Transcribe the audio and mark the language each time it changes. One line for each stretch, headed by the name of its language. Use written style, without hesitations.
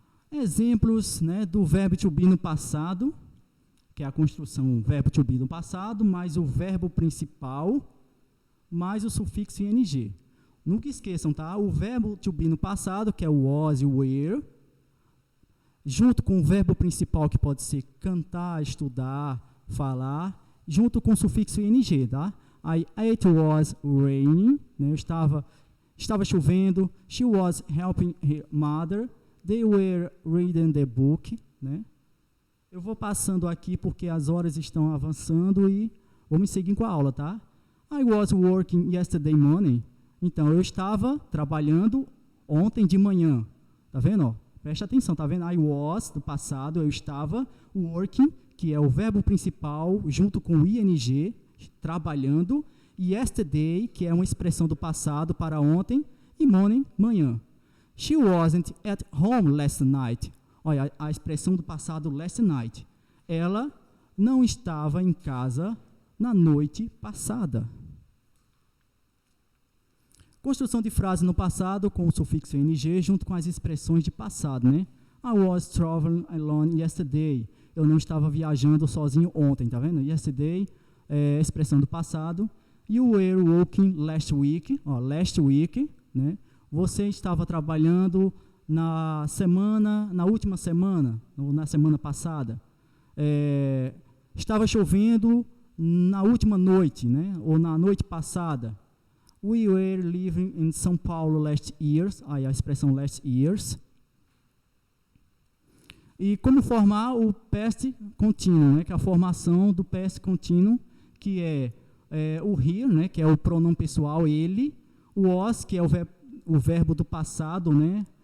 Portuguese: Exemplos, né, do verbo to be no passado, que é a construção verbo to be no passado, mais o verbo principal, mais o sufixo ing. Nunca esqueçam, tá? O verbo to be no passado, que é o was e o were, junto com o verbo principal, que pode ser cantar, estudar, falar, junto com o sufixo ing, tá?
English: Aí, it was raining, né?
Portuguese: Estava chovendo,
English: she was helping her mother, they were reading the book, né?
Portuguese: Eu vou passando aqui porque as horas estão avançando e vamos seguir com a aula, tá?
English: I was working yesterday morning.
Portuguese: Então, eu estava trabalhando ontem de manhã. Tá vendo? Ó? Presta atenção, tá vendo?
English: I was,
Portuguese: do passado, eu estava working, que é o verbo principal, junto com o ing, trabalhando, e yesterday, que é uma expressão do passado para ontem, e morning, manhã.
English: She wasn't at home last night.
Portuguese: Olha, a expressão do passado last night. Ela não estava em casa na noite passada. Construção de frase no passado com o sufixo ing junto com as expressões de passado, né?
English: I was traveling alone yesterday.
Portuguese: Eu não estava viajando sozinho ontem, tá vendo? Yesterday é a expressão do passado.
English: You were working last week.
Portuguese: Ó, last week, né? Você estava trabalhando na última semana, ou na semana passada. Estava chovendo na última noite, né? Ou na noite passada.
English: We were living in São Paulo last years.
Portuguese: Aí a expressão last years. E como formar o past continuo, né? Que é a formação do past continuo, que é o here, né? Que é o pronome pessoal, ele. O was, que é o verbo do passado, né?